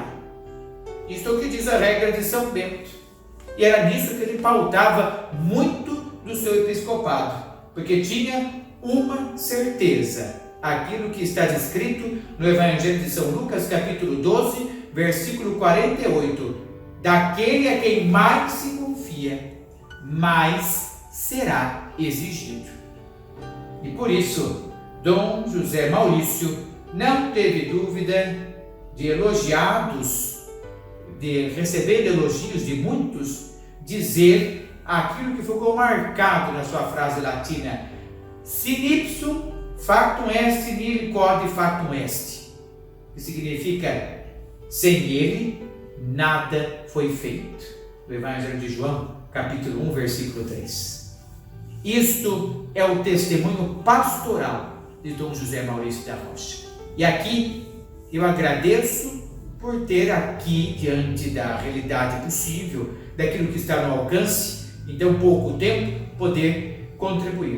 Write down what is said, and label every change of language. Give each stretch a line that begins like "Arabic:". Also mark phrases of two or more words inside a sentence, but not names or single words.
Portuguese: Isto é o que diz a regra de São Bento. E era nisso que ele pautava muito do seu episcopado, porque tinha uma certeza: aquilo que está descrito no Evangelho de São Lucas, capítulo 12, versículo 48: daquele a quem mais se confia, mais será exigido. E por isso, Dom José Maurício não teve dúvida de receber elogios de muitos, dizer aquilo que ficou marcado na sua frase latina:
Latin: sin ipsum factum est, nihil quod factum est,
Portuguese: que significa: sem ele, nada foi feito. Do Evangelho de João, capítulo 1, versículo 3. Isto é o testemunho pastoral de Dom José Maurício da Rocha. E aqui eu agradeço por ter aqui, diante da realidade possível, daquilo que está no alcance, em tão pouco tempo, poder contribuir.